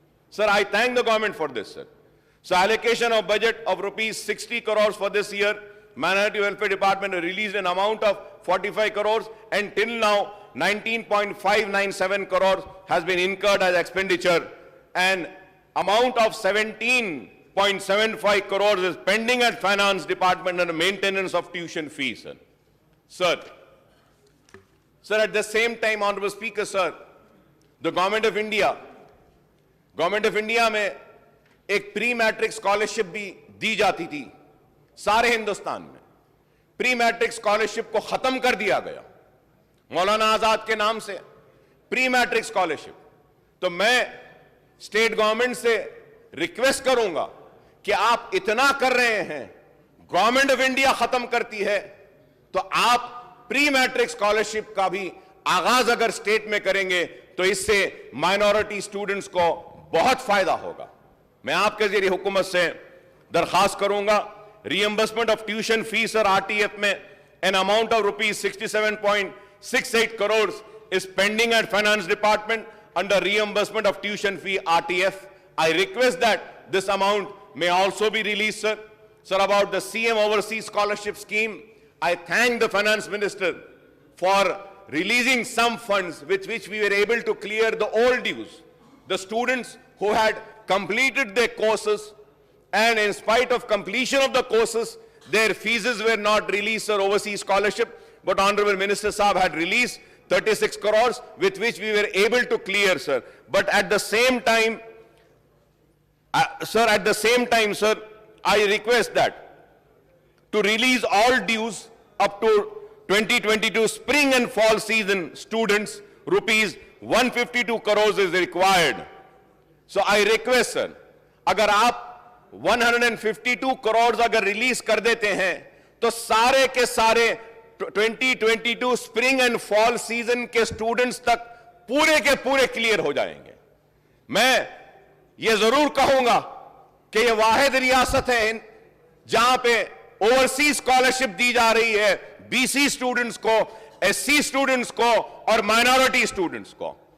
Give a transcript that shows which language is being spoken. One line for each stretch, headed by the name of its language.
English: Sir, I thank the government for this, sir. So allocation of budget of rupees 60 crores for this year, Minority Welfare Department released an amount of 45 crores, and till now 19.597 crores has been incurred as expenditure, and amount of 17.75 crores is pending at Finance Department under maintenance of tuition fees, sir. Sir, at the same time, Honorable Speaker, sir, the Government of India
Hindi: में एक pre matric scholarship भी दी जाती थी सारे हिंदुस्तान में. Pre matric scholarship को खत्म कर दिया गया मौलाना आजाद के नाम से, प्री मैट्रिक स्कॉलरशिप. तो मैं स्टेट गवर्नमेंट से रिक्वेस्ट करूंगा कि आप इतना कर रहे हैं, गवर्नमेंट ऑफ इंडिया खत्म करती है, तो आप प्री मैट्रिक स्कॉलरशिप का भी आगाज अगर स्टेट में करेंगे तो इससे माइनॉरिटी स्टूडेंट्स को बहुत फायदा होगा. मैं आपके जरिए हुकूमत से दरखास्त करूंगा,
English: Reimbursement of tuition fees और RTF में an amount of rupees 67.68 crore is pending at Finance Department under reimbursement of tuition fee RTF. I request that this amount may also be released, sir. Sir, about the CM Overseas Scholarship Scheme, I thank the Finance Minister for releasing some funds with which we were able to clear the old dues. The students who had completed their courses, and in spite of completion of the courses, their fees were not released for overseas scholarship, but Honorable Minister Saab had released 36 crores with which we were able to clear, sir. But at the same time, sir, I request that to release all dues up to 2022 spring and fall season students, rupees 152 crores is required. So I request, sir,
Hindi: अगर आप 152 crores अगर release कर देते हैं तो सारे के सारे 2022 स्प्रिंग एंड फॉल सीजन के स्टूडेंट्स तक पूरे के पूरे क्लियर हो जाएंगे. मैं ये जरूर कहूंगा कि ये वाहिद रियासत है जहां पे ओवरसीज स्कॉलरशिप दी जा रही है बीसी स्टूडेंट्स को, एससी स्टूडेंट्स को और माइनॉरिटी स्टूडेंट्स को.